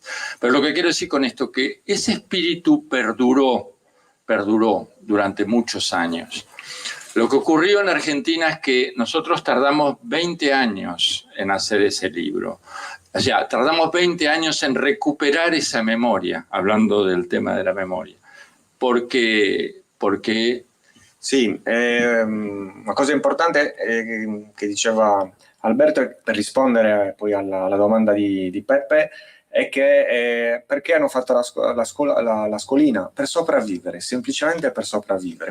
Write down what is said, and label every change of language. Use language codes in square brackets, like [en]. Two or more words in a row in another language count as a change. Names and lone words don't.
[es] Pero lo que quiero decir con esto, que ese espíritu perduró durante muchos años. Lo que ocurrió en Argentina es que nosotros tardamos 20 años en hacer ese libro. O sea, tardamos 20 años en recuperar esa memoria, hablando del tema de la memoria. Porque [it] Sì, una cosa importante che diceva Alberto, per rispondere poi alla domanda di Peppe, è che perché hanno fatto la scolina? Per sopravvivere, semplicemente per sopravvivere.